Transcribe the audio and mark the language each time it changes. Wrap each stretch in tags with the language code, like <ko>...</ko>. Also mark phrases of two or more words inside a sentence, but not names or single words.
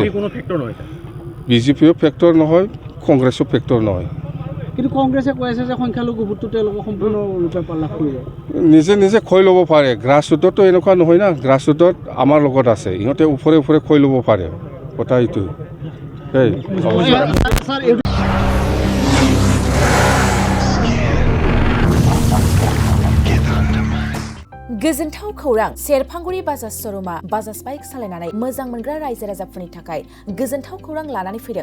<as>বিজেপিও ফেক্টৰ নহয়, কংগ্ৰেছো ফেক্টৰ নহয়। কিন্তু কংগ্ৰেছে কৈ আছে যে সংখ্যালঘু ভোটটো তেওঁলোকে সম্পূৰ্ণৰূপে লাভ কৰিব। নিজে খৈ ল'ব পাৰে। গ্ৰাছৰুটতো এনেকুৱা নহয় না, গ্ৰাছৰুটত আমাৰ লগত আছে, ইহঁতে ওপৰে খৈ ল'ব পাৰে। কথা এইটো</as> <brx>गोजोनथाव खौरां सेरफांगुरि बाजाज श'रुमा बाजाज बाइक सालायनानै मोजां मोनग्रा रायजो राजाफोरनि थाखाय गोजोनथाव खौरां लानानै फैदों।</brx>